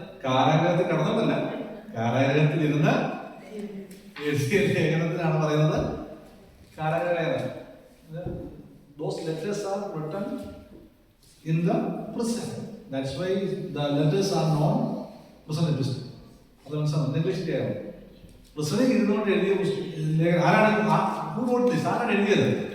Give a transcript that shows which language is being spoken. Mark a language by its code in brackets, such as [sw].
[ml] കാരാഗ്രഹത്തിൽ കിടന്നതല്ല, കാരാഗ്രഹത്തിൽ ഇരുന്ന് എഴുതിയ ലേഖനത്തിനാണ് പറയുന്നത് കാരാഗ്രഹ ലേഖനം. [en] Those letters are written in the prison. That's why the letters are known prison epistle. [ml] അത് മനസ്സിലാവും. ഇംഗ്ലീഷിന്റെ ആണ്. പ്രസംഗിക്ക് ഇരുന്നുകൊണ്ട് എഴുതിയ ലേഖനം ആരാണ്? [en] Who wrote this? [ml] ആരാണ് എഴുതിയത്?